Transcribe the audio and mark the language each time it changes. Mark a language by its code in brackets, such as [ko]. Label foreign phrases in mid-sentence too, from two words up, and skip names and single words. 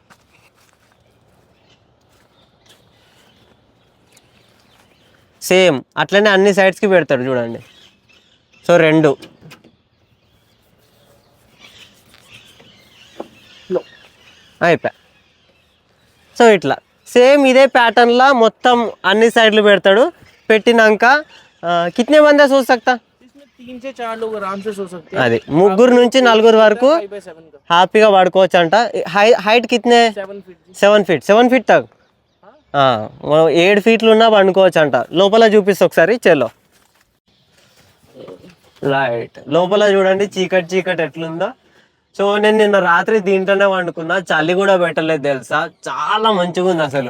[te] సేమ్ అట్లనే అన్ని సైడ్స్కి పెడతాడు చూడండి. సో 2 అయిపోయా. సో ఇట్లా సేమ్ ఇదే ప్యాటర్న్లా మొత్తం అన్ని సైడ్లు పెడతాడు. పెట్టినాక [hi] कितने बंदे सो सकता, 3 से 4 लोग आराम से सो सकते हैं। [te] అది 3 నుంచి 4 వరకు [hi] 5/7 का [te] హ్యాపీగా పడుకోవచ్చు అంట. హైట్ కితనే [hi] 7 फीट [te] 7 ఫీట్ తగ్గ మనం 7 ఫీట్లు ఉన్నా పండుకోవచ్చు అంట. లోపల చూపిస్తా ఒకసారి, చలో రైట్. లోపల చూడండి చీకటి చీకటి ఎట్లుందో. సో నేను నిన్న రాత్రి దీంట్లోనే వండుకున్నా, చలి కూడా పెట్టలేదు తెలుసా, చాలా మంచిగా ఉంది అసలు.